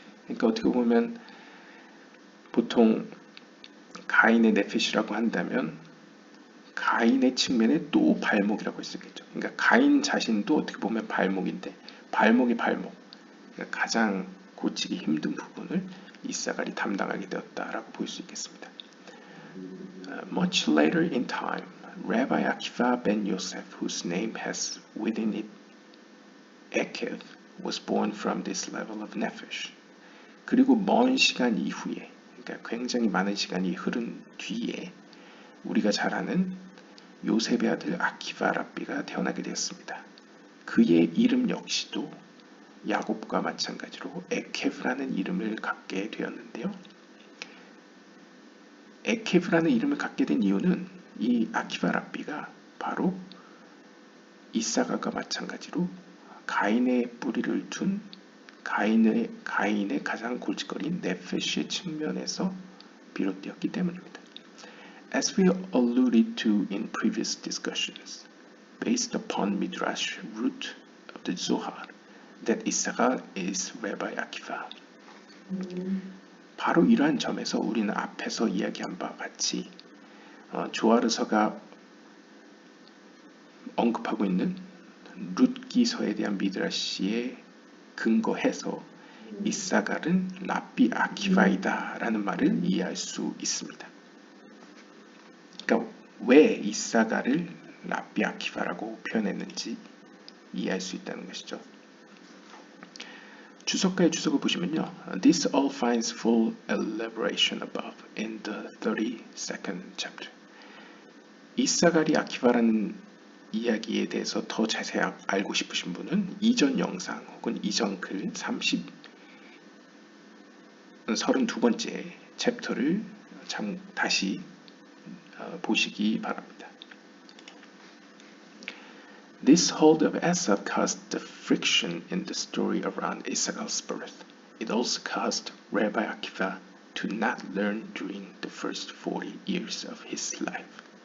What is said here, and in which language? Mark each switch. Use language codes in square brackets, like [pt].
[ko] 그러니까 어떻게 보면 보통 가인의 네페시라고 한다면 가인의 측면에 또 발목이라고 했었겠죠. 그러니까 가인 자신도 어떻게 보면 발목인데 발목이 발목, 그러니까 가장 고치기 힘든 부분을 이사갈이 담당하게 되었다라고 볼 수 있겠습니다. [en] Much later in time, Rabbi Akiva ben Yosef, whose name has within it Ekev, was born from this level of nephesh. [ko] 그리고 먼 시간 이후에, 그러니까 굉장히 많은 시간이 흐른 뒤에 우리가 잘 아는 요셉의 아들 아키바 랍비가 태어나게 되었습니다. 그의 이름 역시도 야곱과 마찬가지로 에케브라는 이름을 갖게 되었는데요. 에케브라는 이름을 갖게 된 이유는 이 아키바 랍비가 바로 이사가가 마찬가지로 가인의 뿌리를 둔 가인의 가장 골칫거리인 네페시의 측면에서 비롯되었기 때문입니다. [en] As we alluded to in previous discussions, based upon Midrash root of the Zohar, that Issachar is Rabbi Akiva. [ko] 바로 이러한 점에서 우리는 앞에서 이야기한 바와 같이 조아르서가 언급하고 있는 룻기서에 대한 미드라시에 근거해서 이사갈은 랍비 아키바이다 라는 말을 이해할 수 있습니다. 그러니까 왜 이사갈을 랍비 아키바라고 표현했는지 이해할 수 있다는 것이죠. 주석가의 주석을 보시면요. [en] This all finds full elaboration above in the 32nd chapter. [ko] 이사갈이 아키바라는 이야기에 대해서 더 자세히 알고 싶으신 분은 이전 영상 혹은 이전 글 32번째 챕터를 다시 보시기 바랍니다. [en] This hold of Esau caused the friction in the story around Issachar's birth. It also caused Rabbi Akiva to not learn during the first 40 years of his life.